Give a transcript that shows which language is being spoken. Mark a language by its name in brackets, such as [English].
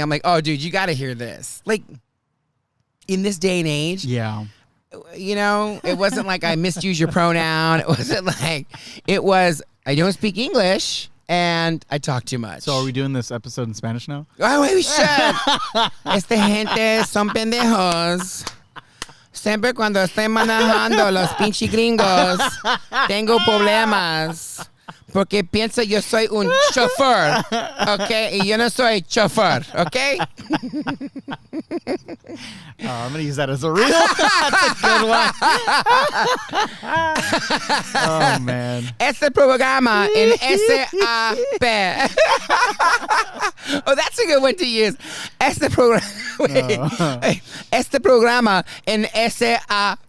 [English] I'm like, oh dude, you gotta hear this. Like, in this day and age. Yeah. It wasn't like I misused your pronoun. It wasn't like, it was, I don't speak English and I talk too much. So are we doing this episode in Spanish now? Oh, we should. [Spanish] Esta gente son pendejos. Siempre cuando estoy manejando los pinche gringos, tengo problemas. Porque piensa yo soy un chofer, ¿ok? Y yo no soy chofer, ¿ok? [English] I'm going to use that as a reel. That's a good one. Oh, man. [Spanish] Este programa en SAP. [English] Oh, that's a good one to use. [Spanish] Este programa en SAP.